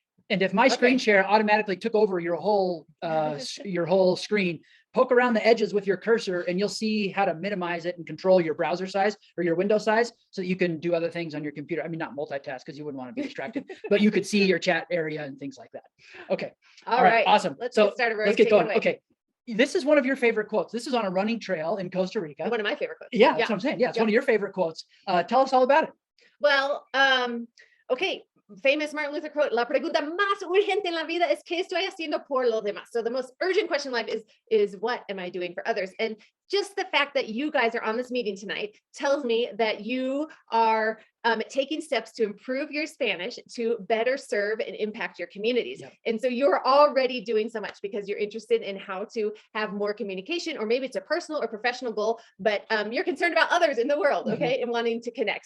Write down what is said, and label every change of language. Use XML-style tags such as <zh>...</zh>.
<en>And if my screen share automatically took over your whole screen, poke around the edges with your cursor and you'll see how to minimize it and control your browser size or your window size so that you can do other things on your computer. I mean, not multitask because you wouldn't want to be distracted, but you could see your chat area and things like that. Okay. All right. Awesome. Let's get started. Let's get going. Okay. This is one of your favorite quotes. This is on a running trail in Costa Rica. One of my favorite quotes. Yeah, that's what I'm saying. Yeah, it's one of your favorite quotes. Tell us all about it. Well, okay. Famous Martin Luther quote,</en> <es>la pregunta más urgente en la vida es ¿qué estoy haciendo por los demás?</es> <en>So the most urgent question in life is what am I doing for others? And just the fact that you guys are on this meeting tonight tells me that you are taking steps to improve your Spanish to better serve and impact your communities. Yep. And so you're already doing so much because you're interested in how to have more communication, or maybe it's a personal or professional goal, but you're concerned about others in the world, okay, and wanting to connect.</en>